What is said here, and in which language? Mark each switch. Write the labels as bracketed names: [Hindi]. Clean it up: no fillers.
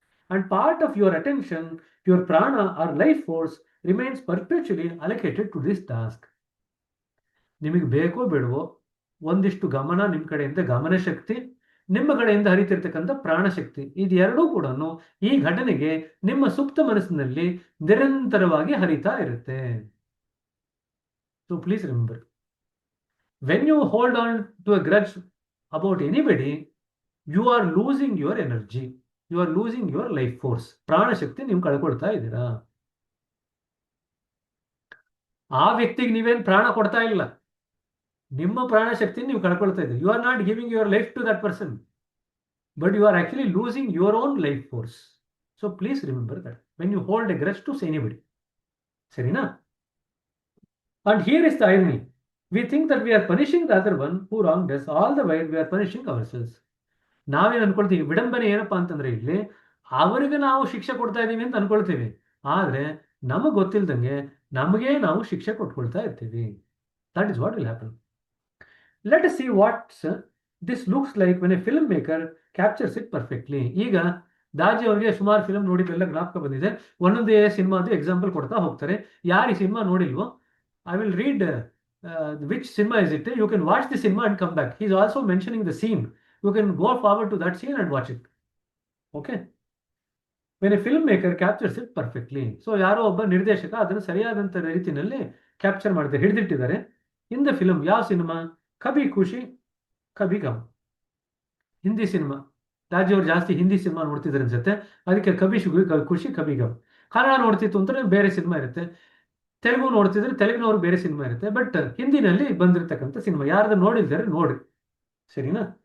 [English] And part of your attention, your prana or life force remains perpetually allocated to this task. [Kannada] ನಿಮಗೆ ಬೇಕೋ ಬೇಡವೋ ಒಂದಿಷ್ಟು ಗಮನ ನಿಮ್ಮ ಕಡೆಯಿಂದ ಗಮನ ಶಕ್ತಿ, ನಿಮ್ಮ ಕಡೆಯಿಂದ ಹರಿತಿರ್ತಕ್ಕಂಥ ಪ್ರಾಣಶಕ್ತಿ, ಇದೆರಡೂ ಕೂಡ ಈ ಘಟನೆಗೆ ನಿಮ್ಮ ಸುಪ್ತ ಮನಸ್ಸಿನಲ್ಲಿ ನಿರಂತರವಾಗಿ ಹರಿತಾ ಇರುತ್ತೆ. [English] So please remember, when you hold on to a grudge about anybody, you are losing your energy, you are losing your life force. [Kannada] ಪ್ರಾಣಶಕ್ತಿ ನೀವು ಕಳ್ಕೊಳ್ತಾ ಇದ್ದೀರಾ. ಆ ವ್ಯಕ್ತಿಗೆ ನೀವೇನು ಪ್ರಾಣ ಕೊಡ್ತಾ ಇಲ್ಲ, ನಿಮ್ಮ ಪ್ರಾಣಶಕ್ತಿ ನೀವು ಕಳ್ಕೊಳ್ತಾ ಇದ್ದೀರಿ. [English] You are not giving your life to that person, but you are actually losing your own life force. So please remember that when you hold a grudge to anybody, ಸರಿನಾ? And here is the irony. We think that we are punishing the other one who wronged us, all the while we are punishing ourselves. [Kannada] ನಾವೇನು ಅನ್ಕೊಳ್ತೀವಿ, ವಿಡಂಬನೆ ಏನಪ್ಪಾ ಅಂತಂದ್ರೆ ಇಲ್ಲಿ ಅವರಿಗೆ ನಾವು ಶಿಕ್ಷೆ ಕೊಡ್ತಾ ಇದ್ದೀವಿ ಅಂತ ಅನ್ಕೊಳ್ತೀವಿ, ಆದ್ರೆ ನಮಗೆ ಗೊತ್ತಿಲ್ದಂಗೆ ನಮಗೆ ನಾವು ಶಿಕ್ಷೆ ಕೊಟ್ಕೊಳ್ತಾ ಇರ್ತೀವಿ. [English] That is what will happen. Let us see what this looks like when a film maker captures it perfectly. [Kannada] ಈಗ ದಾಜಿ ಅವರಿಗೆ ಸುಮಾರು ಫಿಲ್ಮ್ ನೋಡಿದ್ದೆಲ್ಲ ಜ್ಞಾಪಕ ಬಂದಿದೆ. ಒಂದೊಂದೇ ಸಿನಿಮಾದು ಎಕ್ಸಾಂಪಲ್ ಕೊಡ್ತಾ ಹೋಗ್ತಾರೆ. ಯಾರು ಈ cinema ನೋಡಿಲ್ವೋ, [English] I will read which cinema is it. You can watch the cinema and come back. He is also mentioning the scene. You can go forward to that scene and watch it. Okay. When a filmmaker captures it perfectly. [Kannada] So ಯಾರೋ ಒಬ್ಬ ನಿರ್ದೇಶಕ ಅದನ್ನು ಸರಿಯಾದಂಥ ರೀತಿಯಲ್ಲಿ capture ಮಾಡಿದ್ದಾರೆ, ಹಿಡಿದಿಟ್ಟಿದ್ದಾರೆ. [English] in the film [Kannada] ಯಾವ cinema? ಕಭಿ ಖುಷಿ ಕಭಿ gum, Hindi cinema. Raju ಅವ್ರು ಜಾಸ್ತಿ ಹಿಂದಿ ಸಿನಿಮಾ ನೋಡ್ತಿದ್ರು ಅನ್ಸುತ್ತೆ, ಅದಕ್ಕೆ ಕಬಿ ಖುಷಿ ಕಬಿ ಗಮ್. ಕನ್ನಡ ನೋಡ್ತಿತ್ತು ಅಂದ್ರೆ ಬೇರೆ ಸಿನಿಮಾ ಇರುತ್ತೆ, ತೆಲುಗು ನೋಡ್ತಿದ್ರೆ ತೆಲುಗಿನವ್ರು ಬೇರೆ ಸಿನಿಮಾ ಇರುತ್ತೆ, ಬಟ್ ಹಿಂದಿನಲ್ಲಿ ಬಂದಿರತಕ್ಕಂಥ ಸಿನಿಮಾ ಯಾರ್ದು ನೋಡಿದ್ದಾರೆ ನೋಡ್ರಿ, ಸರಿನಾ?